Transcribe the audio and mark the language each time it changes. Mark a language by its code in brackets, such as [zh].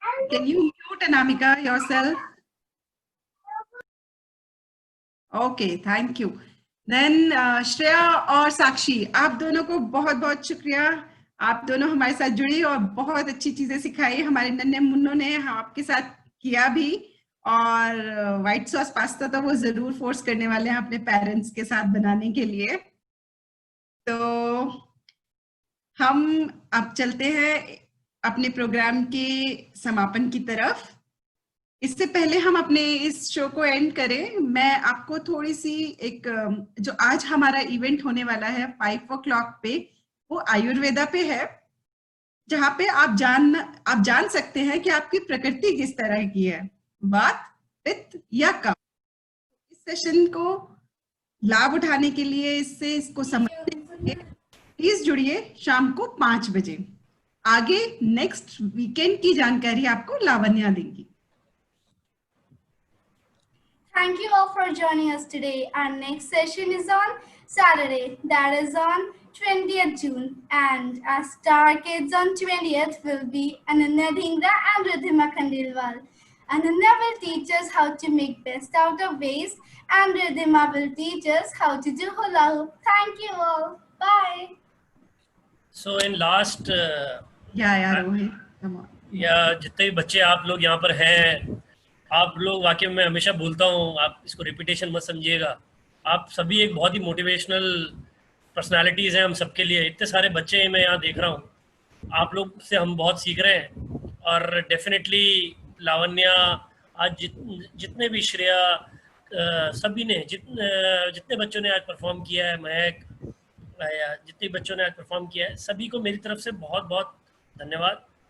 [en] Can you mute Anamika yourself? Okay, thank you. Then [hi] Shreya और साक्षी, आप दोनों को बहुत बहुत शुक्रिया, आप दोनों हमारे साथ जुड़ी और बहुत अच्छी चीजें सिखाई। हमारे नन्हे मुन्नों ने आपके साथ किया भी, और व्हाइट सॉस पास्ता तो वो जरूर फोर्स करने वाले हैं अपने पेरेंट्स के साथ बनाने के लिए। तो हम अब चलते हैं अपने प्रोग्राम के समापन की तरफ। इससे पहले हम अपने इस शो को एंड करें, मैं आपको थोड़ी सी एक, जो आज हमारा इवेंट होने वाला है 5 o'clock पे, वो आयुर्वेदा पे है, जहाँ पे आप जान सकते हैं कि आपकी प्रकृति किस तरह की है, वात, पित्त या कफ। इस सेशन को लाभ उठाने के लिए, इसको समझने के लिए प्लीज जुड़िए शाम को 5 बजे। आगे नेक्स्ट वीकेंड की जानकारी आपको लावण्या देंगी। [en] Thank you all for joining us today. Our next session is on Saturday, that is on 20th June. And our star kids on 20th will be Ananya Dhingra and Ridhima Khandelwal. Ananya will teach us how to make best out of waste, and Ridhima will teach us how to do hula hoop. Thank you all. Bye. So in last Rohit, come on. [hi] या जितने भी बच्चे आप लोग यहाँ पर हैं, आप लोग वाकई में हमेशा बोलता हूँ, आप इसको रिपीटेशन मत समझिएगा, आप सभी एक बहुत ही मोटिवेशनल पर्सनालिटीज़ हैं हम सबके लिए। इतने सारे बच्चे मैं यहाँ देख रहा हूँ, आप लोग से हम बहुत सीख रहे हैं, और डेफिनेटली लावण्या, आज जितने भी श्रेया, सभी ने जितने बच्चों ने आज परफॉर्म किया है, महक, जितने बच्चों ने आज परफॉर्म किया है, सभी को मेरी तरफ से बहुत बहुत धन्यवाद।